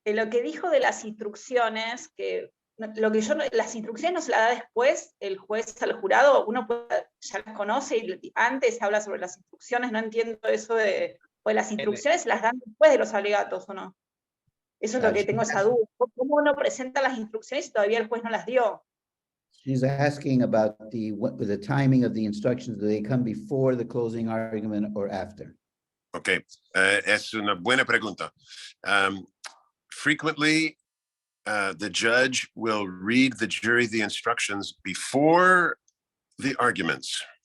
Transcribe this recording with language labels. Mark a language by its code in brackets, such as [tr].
[es] que dijo de las instrucciones, que lo que las instrucciones no se las da después el juez al jurado, uno ya las conoce y antes habla sobre las instrucciones, no entiendo eso de, pues las instrucciones se las dan después de los alegatos, ¿o no? Eso es lo que tengo esa duda. ¿Cómo uno presenta las instrucciones y todavía el juez no las dio? [en] She's asking about the timing of the instructions. Do they come before the closing argument or after? [es] Ok, es una buena pregunta. [en] Frequently, the judge will read the jury the instructions before the arguments.